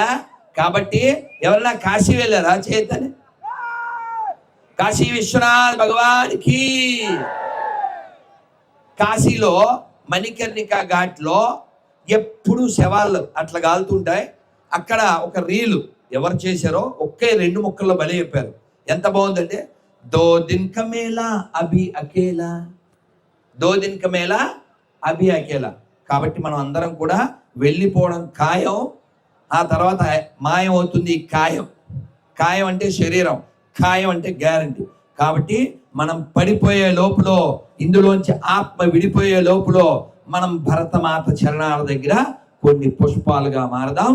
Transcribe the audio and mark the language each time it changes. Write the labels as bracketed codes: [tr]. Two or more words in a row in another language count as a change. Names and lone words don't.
[te] కాబట్టి ఎవరన్నా కాశీ వెళ్ళారా? చేతని కాశీ విశ్వనాథ్ భగవానికి. కాశీలో మణికర్ణికా ఘాట్లో ఎప్పుడు శవాలు అట్లా కాలుతుంటాయి. అక్కడ ఒక రీలు ఎవరు చేశారో ఒకే 2 ముక్కల్లో బలి చెప్పారు. ఎంత బాగుందంటే, [hi] 2 दिन का मेला अभी अकेला, 2 दिन का मेला अभी अकेला. [te] కాబట్టి మనం అందరం కూడా వెళ్ళిపోవడం ఖాయం. ఆ తర్వాత మాయం అవుతుంది కాయం. కాయం అంటే శరీరం, ఖాయం అంటే గ్యారంటీ. కాబట్టి మనం పడిపోయే లోపల, ఇందులోంచి ఆత్మ విడిపోయే లోపల మనం భరతమాత చరణాల దగ్గర కొన్ని పుష్పాలుగా మారదాం.